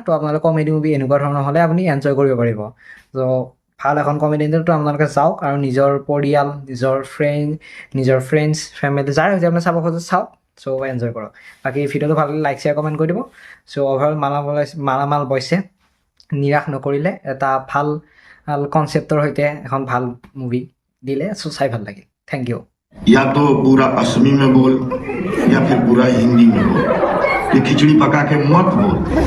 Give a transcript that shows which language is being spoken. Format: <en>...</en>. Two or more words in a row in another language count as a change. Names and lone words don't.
<as>তো আপোনালোকে</as> <en>comedy movie</en> <as>এনেকুৱা ধৰণৰ হ'লে আপুনি এনজয় কৰিব পাৰিব। ত' ভাল এখন</as> <en>comedy entertainer,</en> <as>আপোনালোকে যাওক আৰু নিজৰ পৰিয়াল, নিজৰ</as> <en>friends family</en> <as>যাৰ হৈছে আপুনি চাব খোজে চাওক।</as> <en>so enjoy</en> <as>কৰক। বাকী ভিডিঅ'টো ভাল লাগিলে</as> <en>like share comment</en> <as>কৰি দিব।</as> <en>so overall</en> <as>মালামাল বইজে নিৰাশ নকৰিলে, এটা ভাল কনচেপ্টৰ সৈতে এখন ভাল মুভি দিলে। চ' চাই ভাল লাগিল।</as> <en>thank you.</en> <hi>या तो पूरा असमी में बोल या फिर पूरा हिंदी में बोल, ये खिचड़ी पका के मत बोल।</hi>